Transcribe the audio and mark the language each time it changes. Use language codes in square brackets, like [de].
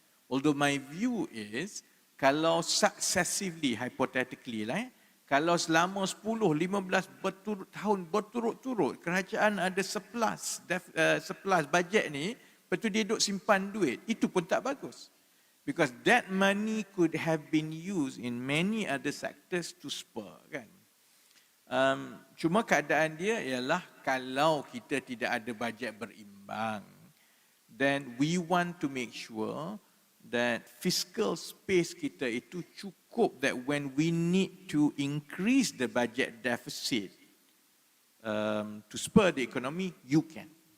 [en] Although my view is, [ms] kalau successively, hypothetically kalau selama 10-15 tahun berturut-turut kerajaan ada surplus bajet ni, lepas tu dia duduk simpan duit, itu pun tak bagus. [en] Because that money could have been used in many other sectors to spur kan. [ms] Cuma keadaan dia ialah kalau kita tidak ada bajet berimbang, [en] bank, then we want to make sure that fiscal space [ms] kita itu cukup [en] that when we need to increase the budget deficit to spur the economy, you can.